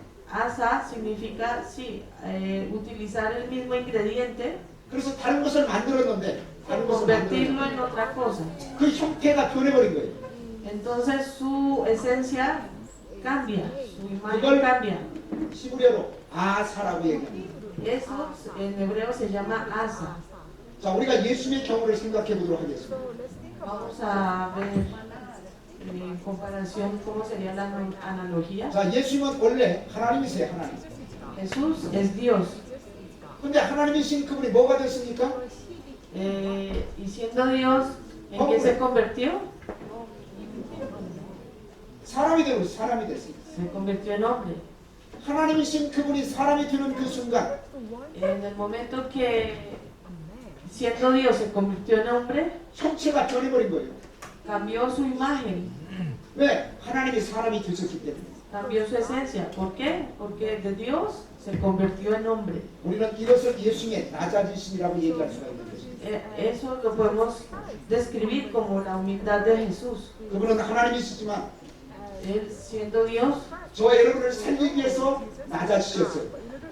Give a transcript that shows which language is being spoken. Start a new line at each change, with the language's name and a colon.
Spanish: Asa significa sí, utilizar el mismo ingrediente,
Korean: 그래서 다른 것을 만들었는데 다른 것을
Spanish: convertirlo
Korean: 만들었는데
Spanish: en otra cosa.
Korean: 그 형태가 변해버린 거예요.
Spanish: Entonces su esencia cambia, su imagen cambia.
Korean: 히브리어로 아사라고 얘기합니다.
Spanish: Eso en hebreo se llama asa.
Korean: 자, 우리가 예수님의 경우를 생각해 보도록 하겠습니다.
Spanish: Vamos a ver en comparación cómo sería la analogía.
Korean: 자, 예수님은 원래 하나님이세요, 하나님.
Spanish: Jesús es Dios.
Korean: 근데 하나님이신 그분이 뭐가 됐습니까?
Spanish: Y siendo Dios, ¿en qué se convirtió?
Korean: 사람이 됐습니다.
Spanish: Se convirtió en hombre.
Korean: 하나님이신 그분이 사람이 되는 그 순간
Spanish: En el momento que siendo Dios se convirtió en hombre,
Korean: 형체가 변해버린 거예요.
Spanish: cambió su imagen,
Korean: 왜? 하나님이 사람이 되셨기 때문에.
Spanish: cambió su esencia. ¿Por qué? Porque de Dios se convirtió en hombre.
Korean: 우리는 이것을 예수님의 낮아지심이라고 얘기할 수가 있는 것입니다.
Spanish: Eso lo podemos describir como la humildad de Jesús.
Korean: 그분은 하나님이시지만
Spanish: Él siendo Dios,
Korean: 저와 여러분을 살리기 위해서 낮아지셨어요.